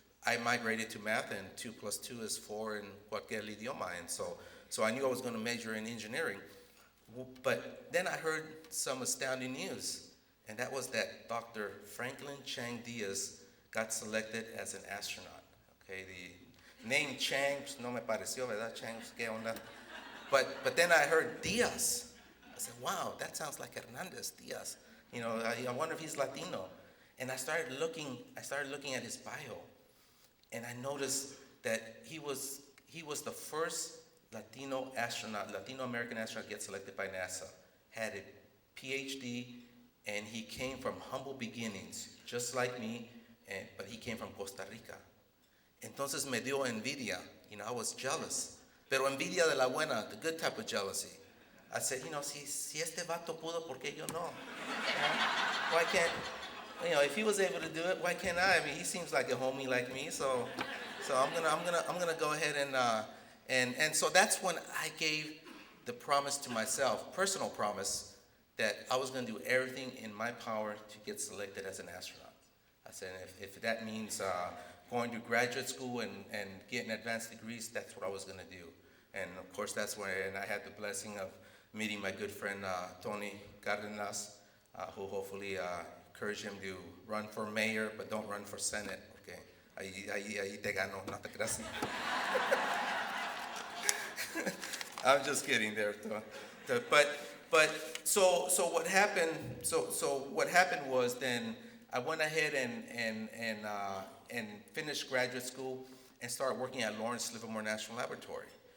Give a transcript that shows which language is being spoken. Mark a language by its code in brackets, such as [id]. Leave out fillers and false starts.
[en] I migrated to math, and 2 + 2 is 4 in [es] cualquier idioma. [en] And so I knew I was going to major in engineering. But then I heard some astounding news, and that was that Dr. Franklin Chang Diaz got selected as an astronaut. Okay, the name [es] Chang, no me pareció, ¿verdad? [en] Chang, [es] ¿qué onda? [en] But then I heard Diaz. I said, wow, that sounds like Hernandez, Diaz. I wonder if he's Latino. And I started looking at his bio, and I noticed that he was the first Latino American astronaut to get selected by NASA. Had a PhD, and he came from humble beginnings, just like me, but he came from Costa Rica. [es] Entonces me dio envidia. [en] I was jealous. [es] Pero envidia de la buena, [en] the good type of jealousy. I said, [es] si este vato pudo, ¿por qué yo no? [en] Why can't, if he was able to do it, why can't I? I mean, he seems like a homie like me, so I'm gonna go ahead and so that's when I gave the promise to myself, personal promise, that I was gonna do everything in my power to get selected as an astronaut. I said, if that means going to graduate school and getting advanced degrees, that's what I was going to do. And of course, that's when I had the blessing of meeting my good friend Tony Cardenas, who hopefully encouraged him to run for mayor, but don't run for Senate. [es] Okay, ahí te gano, no te creas. [en] I'm just kidding there, but so what happened? So what happened was then I went ahead and finished graduate school and started working at Lawrence Livermore National Laboratory.